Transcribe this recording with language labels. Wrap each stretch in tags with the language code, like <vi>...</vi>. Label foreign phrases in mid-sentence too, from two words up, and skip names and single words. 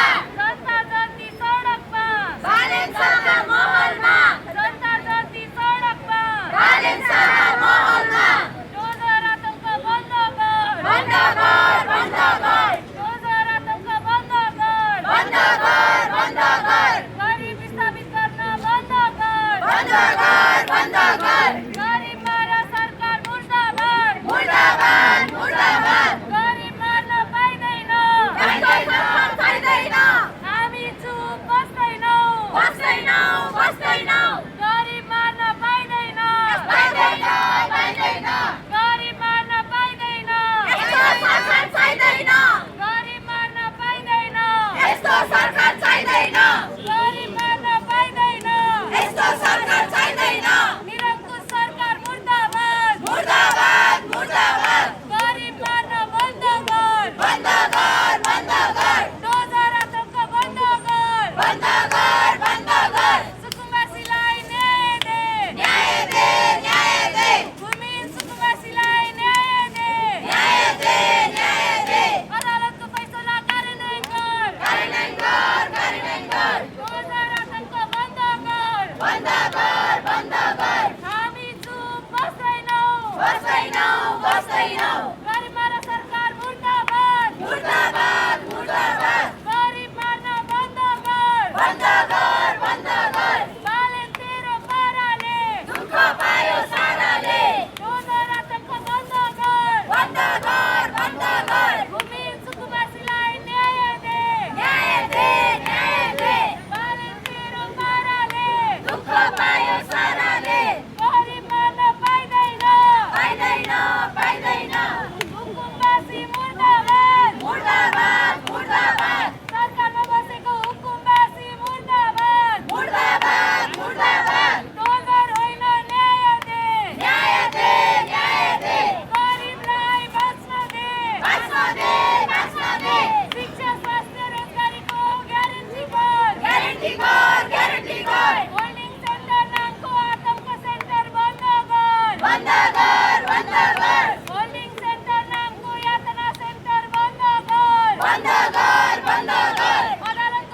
<ne>जनता जति सडकमा, भालेन्साका महलमा, जनता जति सडकमा, भालेन्साका महलमा, डोजर आतंक बन्द गर, बन्द गर, बन्द गर, डोजर आतंक बन्द गर, बन्द गर, बन्द गर, गरीब विस्थापित गर्न बन्द गर, बन्द गर, बन्द गर, गरीब मारा सरकार मुर्दाबाद, मुर्दाबाद, मुर्दाबाद, गरीब मार्न पाइँदैन, हामी चुप बस्दैनौँ, बस्दैनौँ, बस्दैनौँ, गरीब मार्न पाइँदैन, पाइँदैन, पाइँदैन, गरीब मार्न पाइँदैन, यस्तो सरकार चाहिँदैन, गरीब मार्न पाइँदैन, यस्तो सरकार चाहिँदैन, गरीब मार्न पाइँदैन, यस्तो सरकार चाहिँदैन, निरङ्कुश सरकार मुर्दाबाद, मुर्दाबाद, मुर्दाबाद, गरीब मार्न बन्द गर, बन्द गर, बन्द गर, डोजर आतंक बन्द गर, बन्द गर, बन्द गर, सुकुम्बासीलाई न्याय दे, न्याय दे, न्याय दे, भूमिहीन सुकुम्बासीलाई न्याय दे, न्याय दे, न्याय दे, अदालतको फैसला कार्यान्वयन गर, कार्यान्वयन गर, कार्यान्वयन गर, डोजर आतंक बन्द गर, बन्द गर, बन्द गर, हामी चुप बस्दैनौँ, बस्दैनौँ, बस्दैनौँ, गरीब मारा सरकार मुर्दाबाद, मुर्दाबाद, मुर्दाबाद, गरीब मार्न बन्द गर, बन्द गर, बन्द गर, बालेन तेरो पाराले दुःख पायो साराले, डोजर आतंक बन्द गर, बन्द गर, बन्द गर, भूमिहीन सुकुम्बासीलाई न्याय दे, न्याय दे, न्याय दे, बालेन तेरो पाराले दुःख पायो साराले, गरीब मार्न पाइँदैन, पाइँदैन, पाइँदैन, हुकुमबासी मुर्दाबाद, मुर्दाबाद, मुर्दाबाद, सरकारमा बसेको हुकुमबासी मुर्दाबाद, मुर्दाबाद, मुर्दाबाद, डोजर होइन न्याय दे, न्याय दे, न्याय दे, गरीबलाई बाँच्न दे, बाँच्न दे, बाँच्न दे, शिक्षा स्वास्थ्य रोजगारीको ग्यारेन्टी गर, ग्यारेन्टी गर, ग्यारेन्टी गर, होल्डिङ सेन्टर नामको आतंक सेन्टर बन्द गर, बन्द गर, बन्द गर, होल्डिङ सेन्टर नामको यातना सेन्टर बन्द गर, बन्द गर, बन्द गर, अदालतको</ne>